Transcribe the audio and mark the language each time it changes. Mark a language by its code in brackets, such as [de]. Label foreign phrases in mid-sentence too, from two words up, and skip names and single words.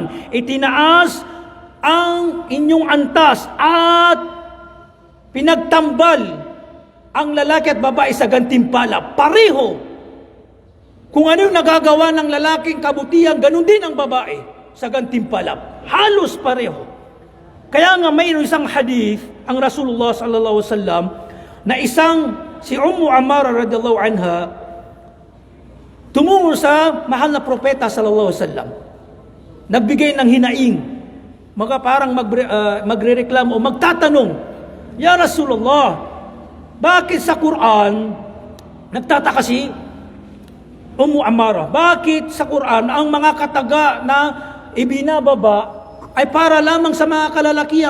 [tl] Itinaas ang inyong antas at pinagtambal ang lalaki at babae sa gantimpala. Pareho. Kung ano yung nagagawa ng lalaking kabutihan, ganun din ang babae sa gantimpala. Halos pareho. Kaya nga mayroon isang hadith ang Rasulullah [ar] صلى الله عليه وسلم [tl] na si Ummu Ammara [ar] رضي الله عنها [tl] tumungo sa mahal na propeta [ar] صلى الله عليه وسلم. [tl] Nagbigay ng hinaing. Parang magrereklamo o magtatanong, [ar] "يا رسول الله, [tl] bakit sa Quran," nagtataka si Ummu Ammara, "bakit sa Quran ang mga kataga na ibinababa ay para lamang sa mga kalalakihan?